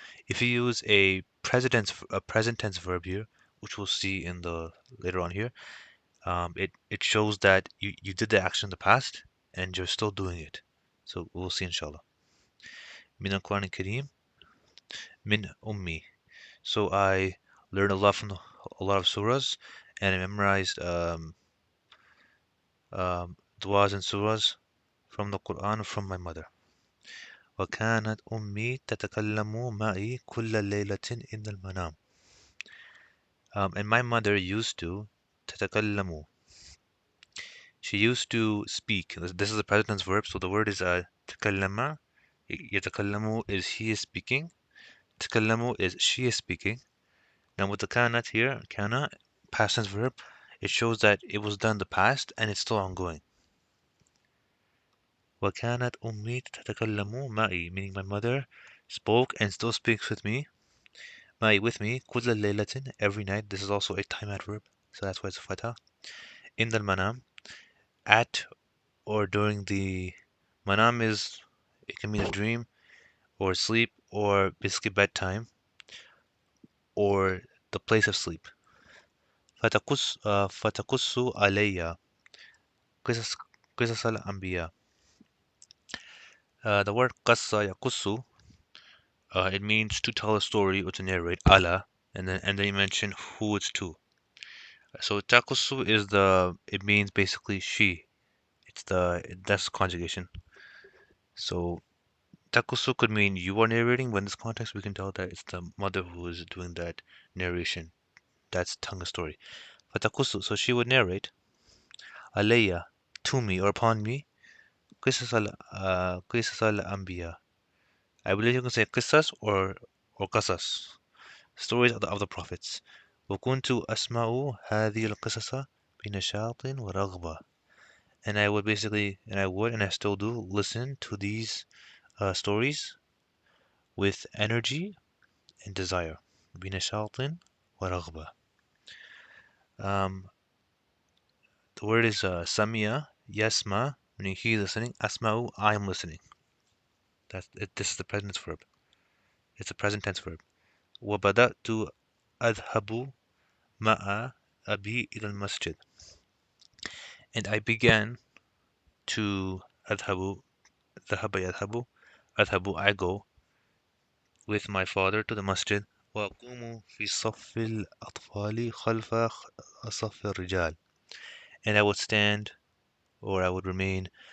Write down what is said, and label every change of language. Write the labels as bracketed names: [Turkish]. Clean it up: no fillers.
[English] If you use a present tense verb here, which we'll see in the later on here, it shows that you did the action in the past and you're still doing it. So we'll see inshallah. Min al-Quran al-Kareem, min ummi. So I learned a lot from a lot of surahs, and I memorized du'as and surahs from the Quran from my mother. [Arabic] وكانت أمي تتكلم معي كل ليلة إن المنام. [English] And my mother used to تتكلم. She used to speak. This is a present tense verb, so the word is تكلم. يتكلم is he is speaking. تكلم is she is speaking. Now with the kanat here, kana, past tense verb, it shows that it was done in the past and it's still ongoing. [Arabic] وكانت أمي تتكلم معي, [English] meaning my mother spoke and still speaks with me. معي, with me, [Arabic] كل ليلة, [English] every night. This is also a time adverb, so that's why it's a fatha. In the manam, at or during the manam is, it can mean a dream or sleep or basically bedtime or the place of sleep. [Arabic] فتقص علي قصص قصص الأنبياء. [English] The word qassa yaqusu, it means to tell a story or to narrate, ala, and then you mention who it's to. So taqusu is it means basically she. That's conjugation. So taqusu could mean you are narrating, but in this context we can tell that it's the mother who is doing that narration. That's telling a story. Fataqusu, so she would narrate, alayya, to me or upon me, qisas al-anbiya. I believe you can say qisas or qasas, stories of the prophets. [Arabic] وكنت أسمع هذه القصص بنشاط ورغبة. [English] And I would and I still do listen to these stories with energy and desire. [Arabic] بنشاط ورغبة. [English] Um, the word is samia, yasma, meaning he listening. Asma'u, I am listening. This is the present tense verb. It's a present tense verb. [Arabic] وبدأت أذهب مع أبي إلى المسجد. [English] And I began to [Arabic] أذهب ذهب يذهب أذهب, [English] I go with my father to the masjid. [Arabic] وأقوم في صف الأطفال خلف صف الرجال. [English] And I would stand or I would remain